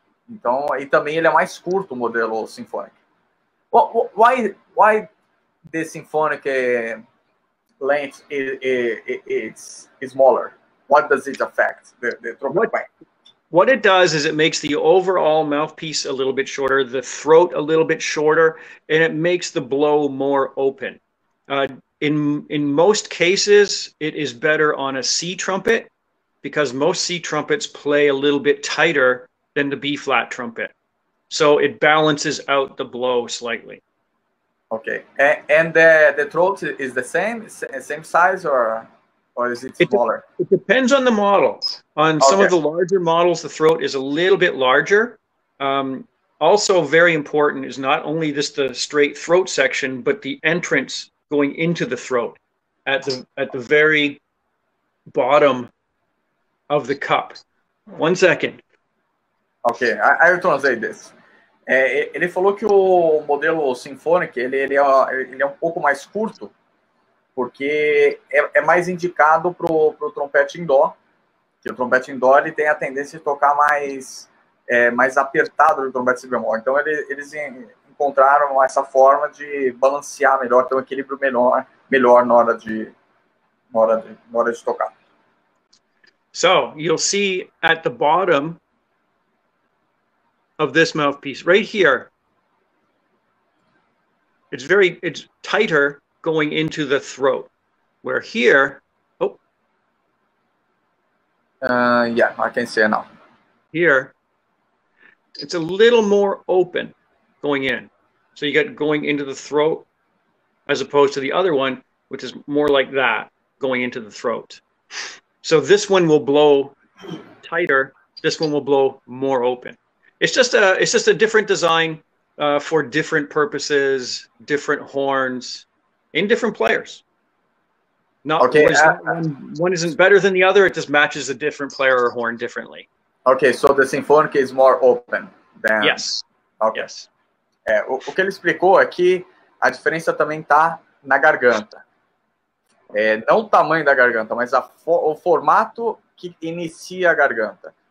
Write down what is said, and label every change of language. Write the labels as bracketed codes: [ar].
[pt] Então, e também ele é mais curto, o modelo Symphonic. [en] Why the Symphonic length is smaller? What does it affect? The trumpet blank? What it does is it makes the overall mouthpiece a little bit shorter, the throat a little bit shorter, and it makes the blow more open. In most cases, it is better on a C trumpet because most C trumpets play a little bit tighter than the B flat trumpet. So it balances out the blow slightly. Okay. And the throat is the same size, or is it smaller? It depends on the model. On some of the larger models, the throat is a little bit larger. Also very important is not only just the straight throat section, but the entrance going into the throat at the very bottom of the cup. 1 second. Ok, I will translate this. [pt] Ele falou que o modelo Symphonic ele é um pouco mais curto, porque é mais indicado para o trompete em dó, que o trompete em dó ele tem a tendência de tocar mais apertado do trompete si bemol. Então eles encontraram essa forma de balancear melhor, ter um equilíbrio melhor na hora de tocar. [en] So you'll see at the bottom of this mouthpiece right here, it's tighter going into the throat, where here, yeah, I can see it now. Here, it's a little more open going in. So you get going into the throat as opposed to the other one, which is more like that, going into the throat. So this one will blow tighter. This one will blow more open. It's just a different design for different purposes, different horns, in different players. One isn't better than the other. It just matches a different player or horn differently. Okay, so the Symphonic is more open than... Yes. Okay. Yes. [pt] O que ele explicou é que a diferença também está na garganta. Não o tamanho da garganta, mas o formato que inicia a garganta.